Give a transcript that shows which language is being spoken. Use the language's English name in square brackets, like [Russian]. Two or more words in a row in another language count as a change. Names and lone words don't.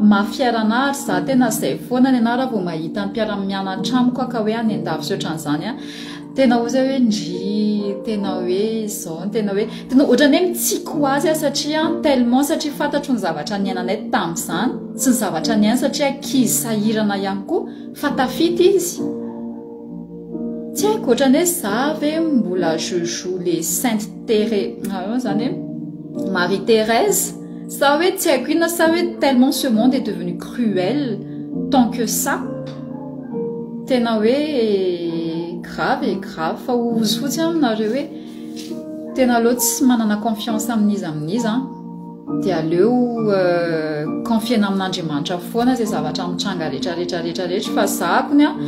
[Malagasy] mahafiarana ary za tena zay foana ny anahy raha vao mahita ny mpiara-mianatra amiko ka hoe any an-davy sy ohatran'izany tena ozy hoe ndry tena hoe izao tena ohatrany hoe mitsiko azy satria tellement satria fantatro ny zavatra niainanay tamin'izany sy ny zavatra niaina satria ankizy sahirana ihany koa fa tafita izy tsy haiko ohatrany hoe za ve mbola [French] je joue les [Malagasy] sainte Thérèse zany hoe Marie Thérèse sa hoe tsy haiko inona sa hoe tellement [French] ce monde est devenu cruel tant que ça [Malagasy] tena hoe grave fa ozy fotsy aminareo hoe tena aleo tsy manana confiance amin'izy de aleo confiena amin'Andriamanitra foana zay zavatra mitranga rehetra fa zakony